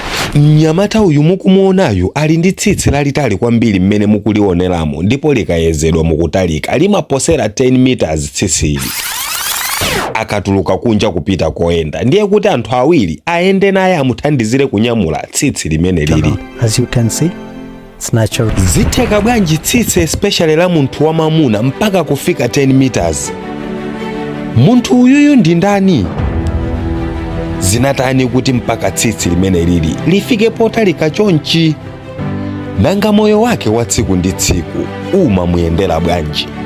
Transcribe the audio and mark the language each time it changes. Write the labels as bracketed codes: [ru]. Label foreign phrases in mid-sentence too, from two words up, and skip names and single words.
[ny] Mnyamata uyu mukumuonayu ali ndi tsitsi lalitali kwambiri mmene mukulioneramo ndipo likayezedwa mukutalika limaposera 10 meters tsitsili. Akatuluka kunja kupita koyenda ndiye kuti anthu awiri ayende naye amuthandizire kunyamula tsitsi limene lili. [en] As you can see, it's natural. [ny] Zitheka bwanji tsitsi especially la munthu wamamuna mpaka kufika 10 meters? Munthu uyuyu ndi ndani? Zinatani kuti mpaka tsitsi limene lili lifike potalika chonchi? Nanga moyo wake wa tsiku ndi tsiku umamuyendera bwanji?